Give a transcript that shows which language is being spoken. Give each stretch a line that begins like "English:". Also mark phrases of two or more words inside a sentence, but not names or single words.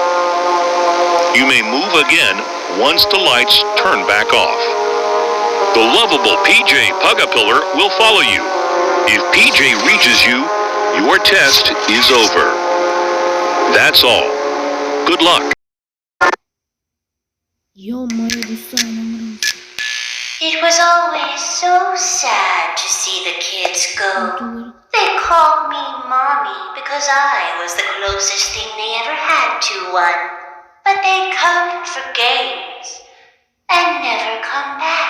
English: You may move again once the lights turn back off. The lovable PJ Pugapillar will follow you. If PJ reaches you, your test is over. That's all. Good luck.
Kazakh: Ё-моё, достар, анаңырыңыз.
English: It was always so sad to see the kids go. Dur. They called me Mommy because I was the closest thing they ever had to one. But they'd come for games and never come back.